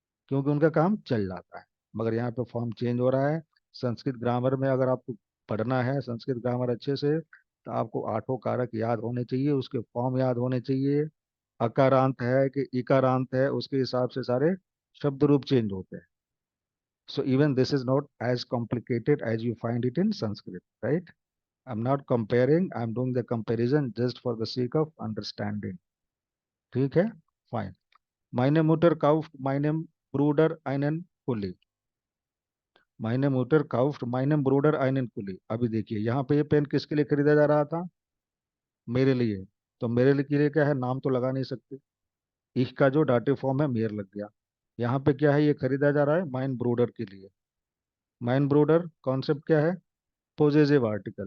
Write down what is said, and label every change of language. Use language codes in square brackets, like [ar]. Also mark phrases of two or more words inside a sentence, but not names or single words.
[hi] क्योंकि उनका काम चल जाता है। मगर यहाँ पे फॉर्म चेंज हो रहा है। [en] Sanskrit grammar [hi] में अगर आपको पढ़ना है [en] Sanskrit grammar [hi] अच्छे से, तो आपको आठों कारक याद होने चाहिए, उसके फॉर्म याद होने चाहिए। अकारांत है कि इकारांत है, उसके हिसाब से सारे शब्द रूप चेंज होते हैं। [en] So even this is not as complicated as you find it in Sanskrit, right? I'm not comparing, I'm doing the comparison just for the sake of understanding. [hi] ठीक है, [en] fine. [de] Meine Mutter kauft meinem Bruder einen Pulli. Meine Mutter kauft meinem Bruder einen Pulli. [hi] अभी देखिए यहाँ पे ये पेन किसके लिए खरीदा जा रहा था? मेरे लिए। तो मेरे लिए क्या है, नाम तो लगा नहीं सकते। ich का जो डाटिव फॉर्म है मेयर लग गया। यहाँ पे क्या है, ये खरीदा जा रहा है [de] mein Bruder [hi] के लिए। [de] mein Bruder [hi] कॉन्सेप्ट क्या है? [en] possessive article.